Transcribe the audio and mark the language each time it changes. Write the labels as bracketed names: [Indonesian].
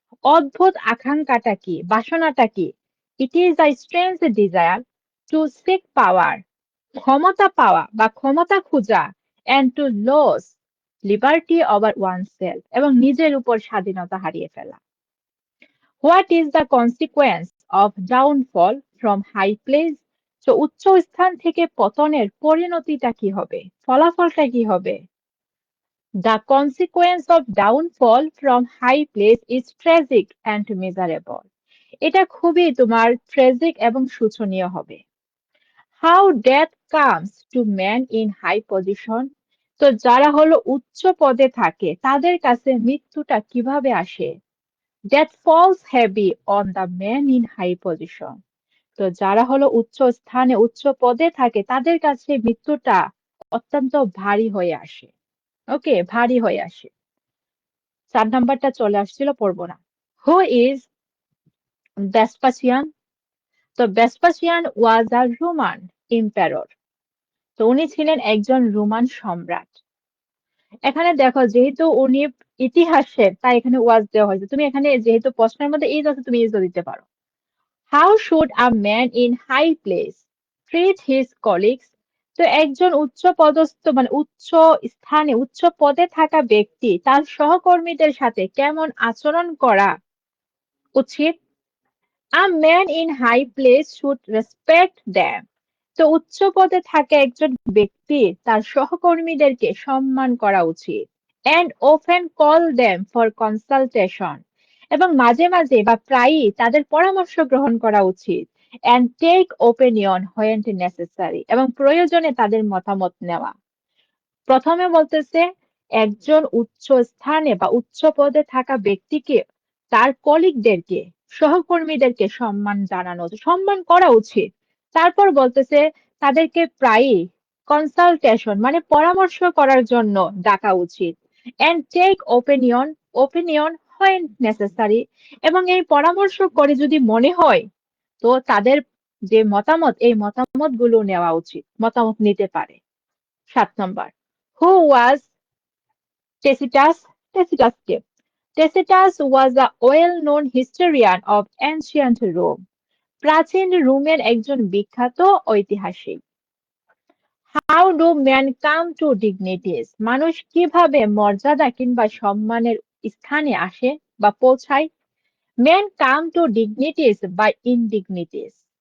[Bangla] অদ্ভুত আকাঙ্ক্ষাটা কি, বাসনাটা কি। [English] it is a strange desire to seek power, [Bangla] ক্ষমতা পাওয়া বা ক্ষমতা খোঁজা, [English] and to lose liberty over oneself, [Bangla] এবং নিজের উপর স্বাধীনতা হারিয়ে ফেলা। [English] What is the consequence of downfall from high place. [Bangla] তো উচ্চ স্থান থেকে পতনের পরিণতিটা কি হবে, ফলাফলটা কি হবে। [English] The consequence of downfall from high place is tragic and miserable. [Bangla] এটা খুবই তোমার ট্রেজিক এবং শোচনীয় হবে। [English] How death comes to men in high position. [Bangla] তো যারা হলো উচ্চ পদে থাকে তাদের কাছে মৃত্যুটা কিভাবে আসে? [English] Death falls heavy on the men in high position. [Bangla] তো যারা হলো উচ্চ স্থানে উচ্চ পদে থাকে তাদের কাছে মৃত্যুটা অত্যন্ত ভারী হয়ে আসে। ওকে, ভারী হয়ে আসে। 4 নাম্বারটা চলে আসছিল, পড়বো না। [English] Who is Vespasian? তো Vespasian was a Roman emperor. [Bangla] তো উনি ছিলেন একজন রোমান সম্রাট। এখানে দেখো যেহেতু উনি ইতিহাসের তাই এখানে ওয়াজ দেওয়া হয়েছে। তুমি এখানে যেহেতু প্রশ্নের মধ্যে ইজ আছে তুমি ইজও দিতে পারো। [English] How should a man in high place treat his colleagues? [Bangla] তো একজন উচ্চ পদস্থ মানে উচ্চ স্থানে উচ্চ পদে থাকা ব্যক্তি তার সহকর্মীদের সাথে কেমন আচরণ করা উচিত? [English] A man in high place should respect them. [Bangla] তো উচ্চ পদে থাকা একজন ব্যক্তি তার সহকর্মীদেরকে সম্মান করা উচিত। [English] And often call them for consultation. [Bangla] এবং মাঝে মাঝে বা প্রায়ই তাদের পরামর্শ গ্রহণ করা উচিত। [English] And take opinion when necessary. [Bangla] এবং প্রয়োজনে তাদের মতামত নেওয়া। প্রথমে বলতেছে একজন উচ্চ স্থানে বা উচ্চ পদে থাকা ব্যক্তিকে তার কলিগদেরকে সহকর্মীদেরকে সম্মান জানানো সম্মান করা উচিত। তারপর বলতেছে তাদেরকে প্রায়ই কনসালটেশন মানে পরামর্শ করার জন্য ডাকা উচিত। [English] And take opinion হয় necessary. [Bangla] এবং এই পরামর্শ করে যদি মনে হয় তো তাদের যে মতামত এই মতামত গুলো নেওয়া উচিত, মতামত নিতে পারে। [English] 7 number, who was Tacitus? Tacitus কে? Tacitus was a well-known historian of ancient Rome. [Bangla] প্রাচীন রোমের একজন বিখ্যাত ঐতিহাসিক। [English] How do men come to dignities? [Bangla] মানুষ কিভাবে মর্যাদা কিংবা সম্মানের স্থানে আসে বা পৌঁছায়? [English] Men come to dignities by indignities.